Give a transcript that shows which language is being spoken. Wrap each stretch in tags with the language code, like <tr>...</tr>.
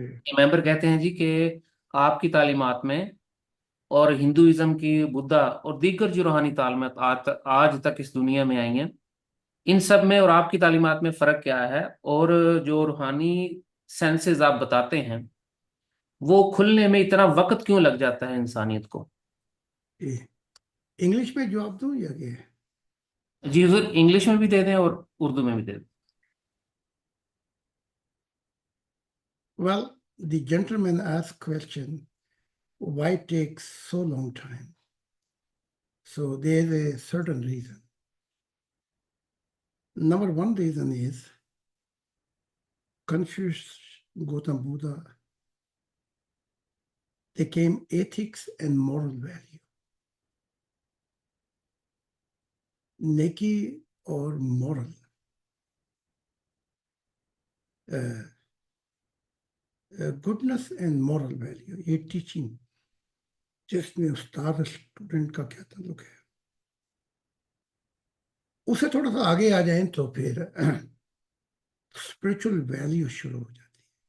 <hi>ये मेंबर कहते हैं जी कि आपकी तालीमात में और हिंदुइज्म की, बुद्धा और दीगर जो रूहानी तालीमात आज तक इस दुनिया में आई हैं, इन सब में और आपकी तालीमात में फ़र्क क्या है, और जो रूहानी सेंसेस आप बताते हैं वो खुलने में इतना वक्त क्यों लग जाता है इंसानियत को। जी। इंग्लिश में जवाब दूं या क्या? जी हुजूर, इंग्लिश में भी दे दें और उर्दू में भी दे दें।</hi> <en>Well, the gentleman asked question, why takes so long time? So there's a certain reason. Number one reason is Confucius, Gautam Buddha, they came ethics and moral value.</en> <hi>Neki or moral,</hi> <en>goodness and moral value,</en> <hi>ये teaching जिसमें उस्ताद student का क्या ताल्लुक है, उसे थोड़ा सा आगे आ जाएं तो फिर स्पिरिचुअल वैल्यू शुरू हो जाती है।</hi>